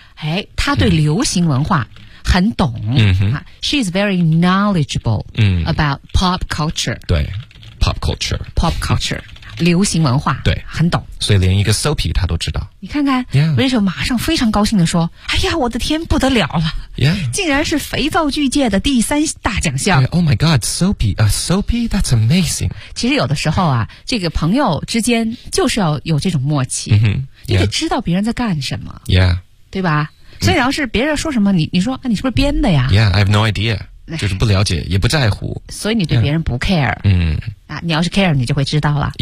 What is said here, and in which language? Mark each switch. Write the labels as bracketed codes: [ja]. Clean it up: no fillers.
[zh] 哎他对流行文化。很懂、 [en] She's very knowledgeable、about pop culture. [zh] 对 [en] ,pop culture. Pop culture, [zh] 流行文化。对很懂。所以连一个 Soapy 他都知道。你看看、Rachel 马上非常高兴地说哎呀我的天不得了了、竟然是肥皂剧界的第三大奖项。 [en] Yeah, oh my god, Soapy, Soapy, that's amazing. [zh] 其实有的时候啊这个朋友之间就是要有这种默契。你得知道别人在干什么。对吧所以要是别人说什么你说、你是不是编的呀 [en] Yeah, I have no idea. [zh] 就是不了解也不在乎。所以你对别人不 care.、啊、你要是 care, 你就会知道了。